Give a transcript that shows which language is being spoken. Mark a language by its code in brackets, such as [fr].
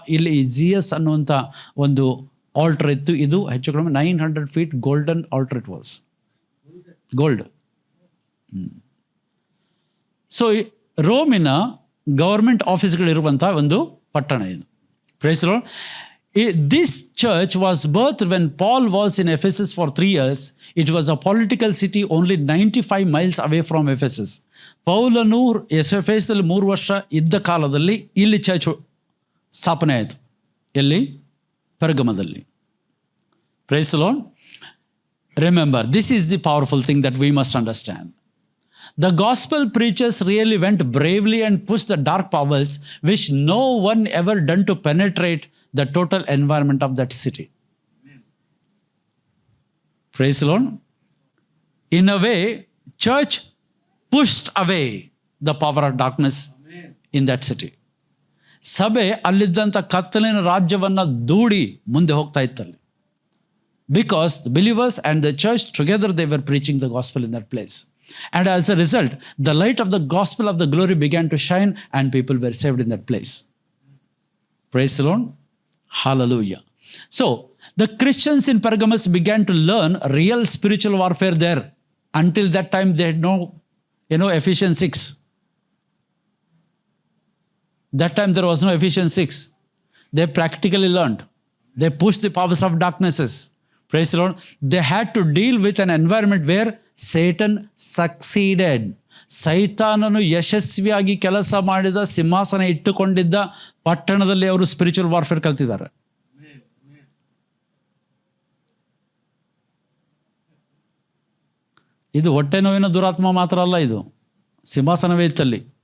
[kn] ಇಲ್ಲಿ ಜಿಯಸ್ ಅನ್ನುವಂಥ ಒಂದು ಆಲ್ಟರ್ ಇತ್ತು. ಇದು ಹೆಚ್ಚು ಕಡಿಮೆ 900 feet [en] Golden altar it was. [kn] Gold. So ರೋಮಿನ government ಆಫೀಸ್ಗಳಿರುವಂಥ ಒಂದು ಪಟ್ಟಣ ಇದು. [en] Praise the Lord. This church was birthed when Paul was in Ephesus for 3 years. It was a political city only 95 miles away from Ephesus. [kn] ಪೌಲನು ಎಫೆಸದಲ್ಲಿ 3 ವರ್ಷ ಇದ್ದ ಕಾಲದಲ್ಲಿ ಇಲ್ಲಿ church ಸ್ಥಾಪನೆ ಆಯಿತು. ಎಲ್ಲಿ? ಪೆರ್ಗಮದಲ್ಲಿ. [en] Praise the Lord. Remember, this is the powerful thing that we must understand. The gospel preachers really went bravely and pushed the dark powers which no one ever done to penetrate the total environment of that city. Amen. Praise the Lord. In a way, church pushed away the power of darkness. Amen. In that city. [kn] ಸಭೆ ಅಲ್ಲಿದ್ದಂಥ ಕತ್ತಲಿನ ರಾಜ್ಯವನ್ನು ದೂಡಿ ಮುಂದೆ ಹೋಗ್ತಾ ಇತ್ತಲ್ಲಿ. [en] Because the believers and the church together, they were preaching the gospel in that place. And as a result, the light of the gospel of the glory began to shine, and people were saved in that place. Praise the Lord. Hallelujah. So, the Christians in Pergamos began to learn real spiritual warfare there. Until that time, they had no, Ephesians 6. That time, there was no Ephesians 6. They practically learned. They pushed the powers of darknesses. Praise the Lord. They had to deal with an environment where Satan succeeded. [kn] ಸೈತಾನನು ಯಶಸ್ವಿಯಾಗಿ ಕೆಲಸ ಮಾಡಿದ, ಸಿಂಹಾಸನ ಇಟ್ಟುಕೊಂಡಿದ್ದ ಪಟ್ಟಣದಲ್ಲಿ ಅವರು spiritual warfare ಕಲ್ತಿದ್ದಾರೆ. ಇದು ಹೊಟ್ಟೆ ನೋವಿನ ದುರಾತ್ಮ ಮಾತ್ರ ಅಲ್ಲ, ಇದು ಸಿಂಹಾಸನವೇ ಇತ್ತಲ್ಲಿ.